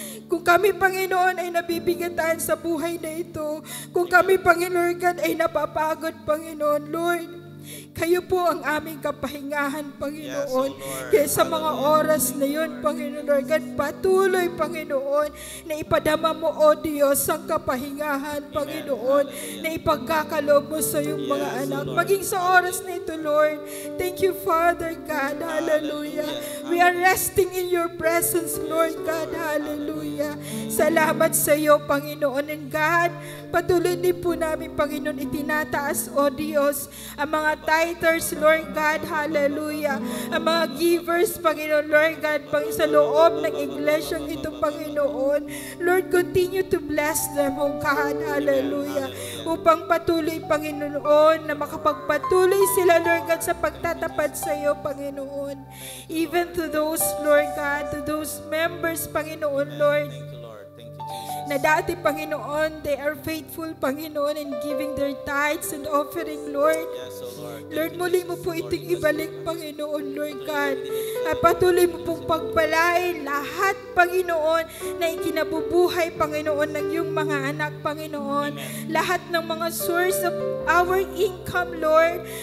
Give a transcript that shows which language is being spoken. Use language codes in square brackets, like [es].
[tl] Kung kami, Panginoon, ay nabibigatan sa buhay na ito, kung kami, Panginoon, Lord God, ay napapagod, Panginoon, Lord, kayo po ang aming kapahingahan, Panginoon. Kaya sa mga oras na yun, Panginoon, Lord God, patuloy, Panginoon, na ipadama mo, O Diyos, ang kapahingahan, Panginoon, na ipagkakaloob mo sa iyong mga anak. Maging sa oras na ito, [en] Lord, thank you, Father God. Hallelujah. We are resting in your presence, Lord God. Hallelujah. [tl] Salamat sa iyo, Panginoon. And God, patuloy din po namin, Panginoon, itinataas, O Diyos, ang mga tithers, Lord God, hallelujah. Ang mga givers, Panginoon, Lord God, sa loob ng iglesyang ito, Panginoon. [en] Lord, continue to bless them, oh God, hallelujah. [tl] Upang patuloy, Panginoon, na makapagpatuloy sila, Lord God, sa pagtatapat sa iyo, Panginoon. [en] Even to those, Lord God, to those members, Panginoon, Lord, Thank you, Lord. Thank you, Jesus. [tl] na dati, [en] Panginoon, they are faithful, Panginoon, in giving their tithes and offering, Lord. Yes, oh Lord. [tl] Lord, muli mo po itong ibalik, Panginoon, Lord God. At patuloy mo pong pagpalain lahat, Panginoon, na ikinabubuhay, Panginoon, ng iyong mga anak, Panginoon. Lahat ng mga [en] source of our income, Lord.